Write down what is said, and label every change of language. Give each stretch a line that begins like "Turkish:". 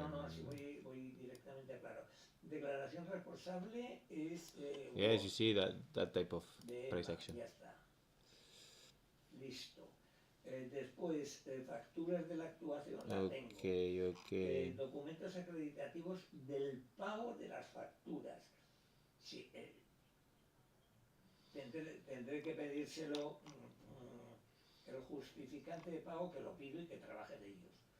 Spanish: sí, voy directamente claro. Declaración responsable es
English: yes, you see that type of price action.
Spanish: Ya está. Listo. Después, facturas de la actuación, la tengo. Ok. Documentos acreditativos del pago de las facturas. Sí, tendré que pedírselo el justificante de pago, que lo pido y que trabaje de ellos.